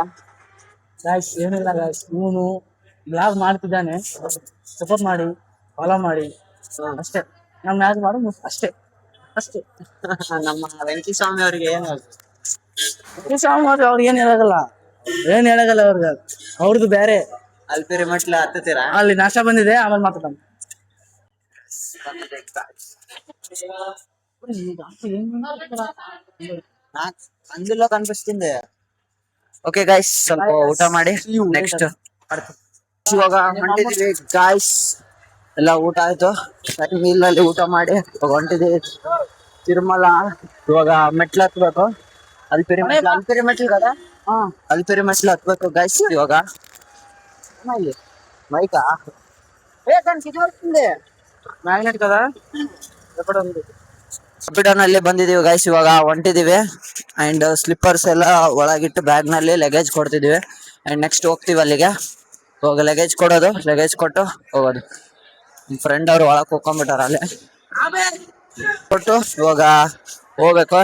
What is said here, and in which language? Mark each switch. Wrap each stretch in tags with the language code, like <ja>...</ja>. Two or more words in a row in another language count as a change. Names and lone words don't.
<kn>ಗಾಯ್ಸ್ ಏನಿಲ್ಲ ಗಾಯ್ಸ್, ಇವನು ಬ್ಲಾಗ್ ಮಾಡ್ತಿದ್ದಾನೆ, ಸಪೋರ್ಟ್ ಮಾಡಿ, ಫಾಲೋ ಮಾಡಿ ಅಷ್ಟೇ. ನಮ್ಮ ಮ್ಯಾಚ್ ಮಾಡು ಅಷ್ಟೇ. ನಮ್ಮ ವೆಂಕಟಸ್ವಾಮಿ ಅವರಿಗೆ ಏನು ಅವ್ರಿಗೆ ಏನ್ ಹೇಳಗಲ್ಲ, ಅವ್ರಿಗೆ. ಅವ್ರದ್ದು ಬೇರೆ. ಅಲ್ಪಿರಿ ಮೆಟ್ಲು ಹತ್ತುತ್ತೀರಾ? ಅಲ್ಲಿ ನಾಷ್ಟ ಬಂದಿದೆ, ಆಮೇಲೆ ಮಾತಾಡೋಣ.</kn> <te>అందులో కనిపిస్తుంది. ఓకే గైస్,</te> <kn>ಸ್ವಲ್ಪ ಊಟ ಮಾಡಿ ನೆಕ್ಸ್ಟ್ ಇವಾಗ ಹೊಂಟಿದೀವಿ ಗೈಸ್. ಎಲ್ಲ ಊಟ ಆಯ್ತು, ಮೀನಲ್ಲಿ ಊಟ ಮಾಡಿ ಹೊಂಟಿದೀವಿ ತಿರುಮಲ. ಇವಾಗ ಮೆಟ್ಲು ಹತ್ಬೇಕು. ಅಲ್ಪಿರಿ ಮೆಟ್ಲು కదా, ಅಲ್ಪಿರಿ ಮೆಟ್ಲು ಹತ್ಬೇಕು ಗೈಸ್.</kn> <te>ಇವಾಗ మైకా దానికి ఇది వస్తుంది, ಮ್ಯಾಗ್ನೆಟ್ కదా ಎక్కడ ఉంది.</te> <kn>ನಲ್ಲಿ ಬಂದಿದೀವಿ ಗೈಸ್. ಇವಾಗ ಹೊಂಟಿದೀವಿ. ಅಂಡ್ ಸ್ಲಿಪ್ಪರ್ಸ್ ಎಲ್ಲ ಒಳಗಿಟ್ಟು ಬ್ಯಾಗ್ ನಲ್ಲಿ ಲಗೇಜ್ ಕೊಡ್ತಿದೀವಿ. ಅಂಡ್ ನೆಕ್ಸ್ಟ್ ಹೋಗ್ತೀವಿ ಅಲ್ಲಿಗೆ. ಇವಾಗ ಲಗೇಜ್ ಕೊಡೋದು, ಲಗೇಜ್ ಕೊಟ್ಟು ಹೋಗೋದು. ಫ್ರೆಂಡ್ ಅವ್ರು ಒಳಗೆ ಹೋಗ್ಕೊಂಡ್ಬಿಟ್ಟಾರ. ಅಲ್ಲಿ ಕೊಟ್ಟು ಇವಾಗ ಹೋಗ್ಬೇಕು.</kn>